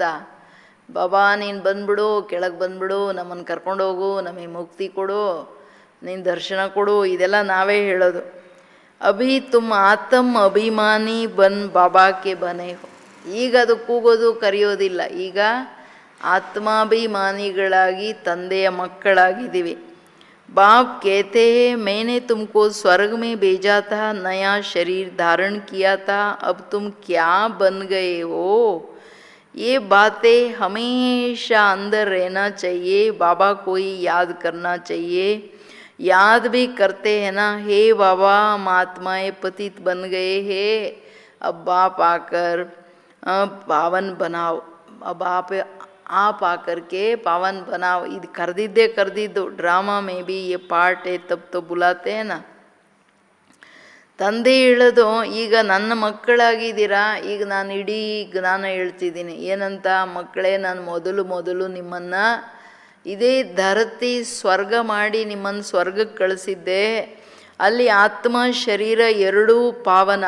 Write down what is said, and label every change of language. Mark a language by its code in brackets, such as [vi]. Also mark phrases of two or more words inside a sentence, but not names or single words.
[kn] ಬಾಬಾ ನೀನು ಬಂದ್ಬಿಡು, ಕೆಳಗೆ ಬಂದ್ಬಿಡು, ನಮ್ಮನ್ನು ಕರ್ಕೊಂಡೋಗು, ನಮಗೆ ಮುಕ್ತಿ ಕೊಡು, ನೀನು ದರ್ಶನ ಕೊಡು, ಇದೆಲ್ಲ ನಾವೇ ಹೇಳೋದು. [hi] अभी तुम आतम अभिमानी बन बाबा के बने. [kn] ಈಗ ಅದು ಕೂಗೋದು ಕರೆಯೋದಿಲ್ಲ. ಈಗ ಆತ್ಮಾಭಿಮಾನಿಗಳಾಗಿ ತಂದೆಯ ಮಕ್ಕಳಾಗಿದ್ದೀವಿ. [hi] बाप कहते हैं मैंने तुमको स्वर्ग में भेजा था, नया शरीर धारण किया था, अब तुम क्या बन गए हो. ये बातें हमेशा अंदर रहना चाहिए. बाबा को ही याद करना चाहिए. याद भी करते हैं ना, हे बाबा हम आत्माएं पतित बन गए हैं, अब बाप आकर पावन बनाओ, अब आप आकर के पावन बनाओ. [kn] ಇದು ಕರೆದಿದ್ದು [hi] ड्रामा में भी ये ಪಾರ್ಟ್ है, तब तो बुलाते हैं ना. [kn] ತಂದೆ ಹೇಳೋದು ಈಗ ನನ್ನ ಮಕ್ಕಳಾಗಿದ್ದೀರಾ. ಈಗ ನಾನು ಇಡೀ ಜ್ಞಾನ ಹೇಳ್ತಿದ್ದೀನಿ. ಏನಂತ? ಮಕ್ಕಳೇ, ನಾನು ಮೊದಲು ನಿಮ್ಮನ್ನು ಇದೇ ಧರತಿ ಸ್ವರ್ಗ ಮಾಡಿ ನಿಮ್ಮನ್ನು ಸ್ವರ್ಗಕ್ಕೆ ಕಳಿಸಿದ್ದೆ. ಅಲ್ಲಿ ಆತ್ಮ ಶರೀರ ಎರಡೂ ಪಾವನ.